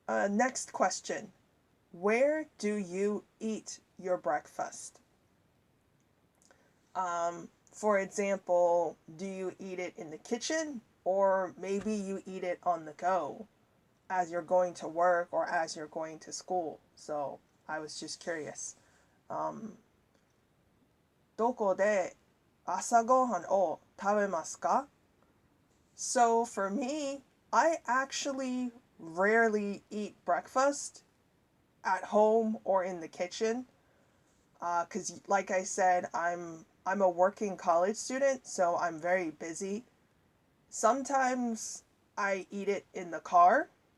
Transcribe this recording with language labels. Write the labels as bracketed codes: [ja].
[en] Next question. Where do you eat your breakfast? For example, do you eat it in the kitchen or maybe you eat it on the go as you're going to work or as you're going to school? So, I was just curious. [ja] どこで朝ごはんを食べますか? [en] So for me, I actually rarely eat breakfast at home or in the kitchen. Because like I said, I'm a working college student, so I'm very busy. Sometimes I eat it in the car.